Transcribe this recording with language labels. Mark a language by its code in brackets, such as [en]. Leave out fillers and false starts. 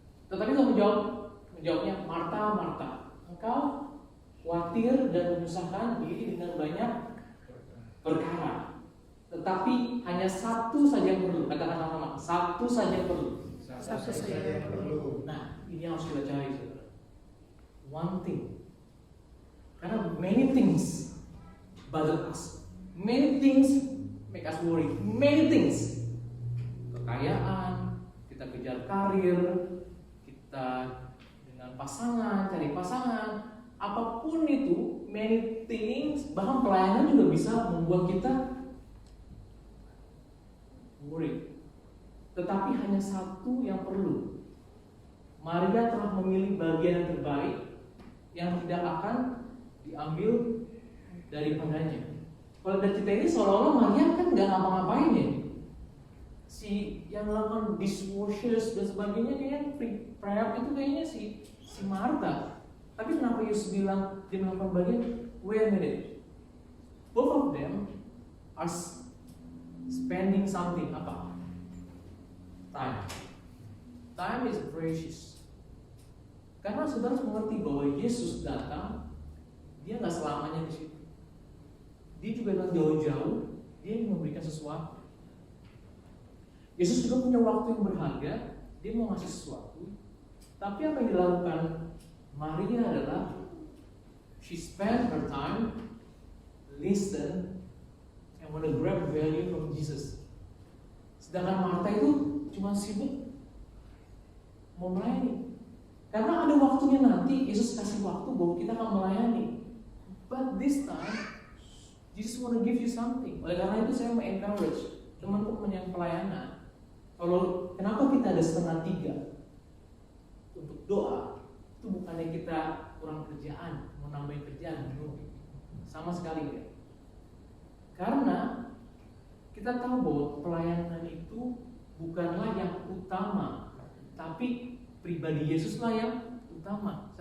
[id] Tetapi kalau menjawabnya, Marta, engkau khawatir dan menyusahkan diri dengan banyak perkara. Tetapi hanya satu saja yang perlu. Katakan sama-sama, satu saja yang perlu. Satu saja yang perlu. Nah, ini yang harus kita cari, saudara. [en] One thing. [id] Karena [en] many things bother us. Many things make us worry. Many things. [id] Kekayaan, kita kejar karir, kita dengan pasangan, cari pasangan, apapun itu, [en] many things, [id] bahkan pelayanan juga bisa membuat kita worry. Tetapi hanya satu yang perlu. Maria telah memilih bagian yang terbaik yang tidak akan diambil daripadanya. Kalau dari cerita ini seolah-olah Maria kan nggak ngapa-ngapain ya. Si yang melakukan dishwashers dan sebagainya kayaknya prep itu kayaknya si Marta. Tapi kenapa Yesus bilang dia melakukan bagian? [en] Wait a minute. Both of them are spending something. Apa? Time. Time is precious. [id] Karena saudara harus mengerti bahwa Yesus datang, dia nggak selamanya di situ. Dia juga datang jauh-jauh, dia ingin memberikan sesuatu. Yesus juga punya waktu yang berharga, dia mau ngasih sesuatu. Tapi apa yang dilakukan Maria adalah [en] she spent her time, listen, and want to grab value from Jesus. [id] Sedangkan Martha itu cuma sibuk mau melayani. Karena ada waktunya nanti Yesus kasih waktu bahwa kita akan melayani. [en] But this time Jesus want to give you something. [id] Oleh karena itu saya mau encourage teman-teman yang pelayanan. Kalau kenapa kita ada 2:30 untuk doa, itu bukannya kita kurang kerjaan, mau nambahin kerjaan, sama sekali ya. Karena kita tahu bahwa pelayanan itu bukanlah yang utama, tapi pribadi Yesuslah yang utama.